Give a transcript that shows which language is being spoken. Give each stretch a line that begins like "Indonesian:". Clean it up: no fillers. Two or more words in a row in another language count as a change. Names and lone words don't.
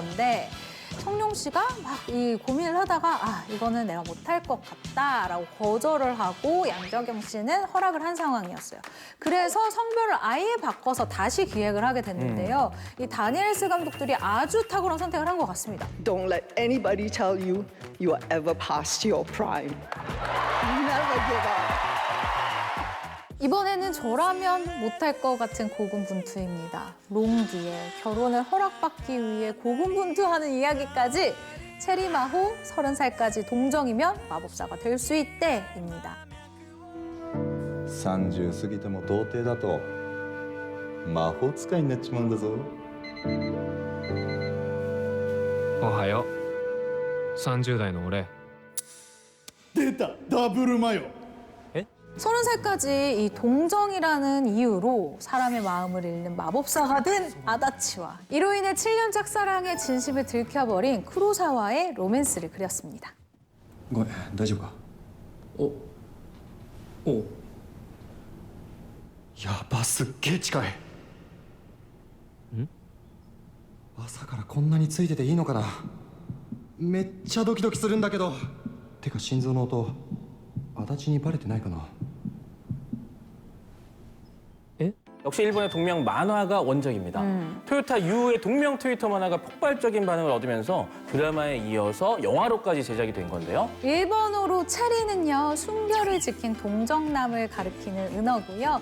Korean: 건데 성룡 씨가 막 이 고민을 하다가 이거는 내가 못할 것 같다라고 거절을 하고 양자경 씨는 허락을 한 상황이었어요. 그래서 성별을 아예 바꿔서 다시 기획을 하게 됐는데요. 이 다니엘스 감독들이 아주 탁월한 선택을 한 것 같습니다.
English: Don't let anybody tell you you are ever past your prime. Never give up.
Korean: 이번에는 저라면 못할 것 같은 고군분투입니다. 롱디에 결혼을 허락받기 위해 고군분투하는 이야기까지 체리마호 30살까지 동정이면 마법사가 될 수 있대입니다.
Japanese: 30 過ぎても童貞だと魔法使いになっちまうんだぞ。おはよう30代の俺出たダブルマヨ
Korean: 30살까지 이 동정이라는 이유로 사람의 마음을 읽는 마법사가 된 아다치와 이로 인해 7년 짝사랑의 진심을 들켜버린 쿠로사와의 로맨스를 그렸습니다.
Japanese: ごめん大丈夫かおやばすっげえ近い朝からこんなについてていいのかなめっちゃドキドキするんだけどてか心臓の音足立にバレてないかな
Korean: 역시 일본의 동명 만화가 원작입니다. 토요타 유의 동명 트위터 만화가 폭발적인 반응을 얻으면서 드라마에 이어서 영화로까지 제작이 된 건데요. 일본어로 체리는요, 순결을 지킨 동정남을 가리키는 은어고요.